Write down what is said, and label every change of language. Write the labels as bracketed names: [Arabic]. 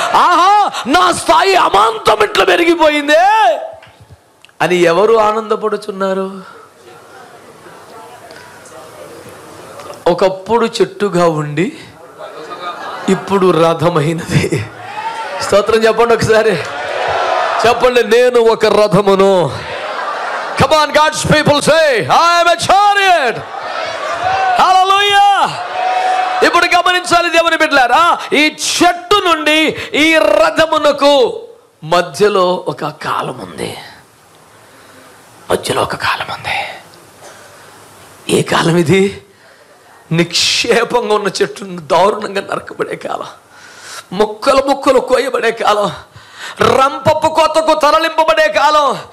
[Telugu] ఆహా, నా స్థాయి అమాంతం ఇట్లా పెరిగిపోయిందే అని ఎవరు ఆనందపడుచున్నారు? ఒకప్పుడు చెట్టుగా ఉండి ఇప్పుడు రథమైనది. స్తోత్రం చెప్పండి ఒకసారి, చెప్పండి, నేను ఒక రథమును. [English] Come on, God's people, say, I am a chariot. Hallelujah. [Telugu] ఇప్పుడు గమనించాలి దేవుని బిడ్డలారా, ఈ చెట్టు నుండి ఈ రథమునకు మధ్యలో ఒక కాలం ఉంది. మధ్యలో ఒక కాలం ఉంది. ఏ కాలం ఇది? నిక్షేపంగా ఉన్న చెట్టును దారుణంగా నరకబడే కాలం, ముక్కలు ముక్కలు కోయబడే కాలం, రంపపు కోతకు తరలింపబడే కాలం.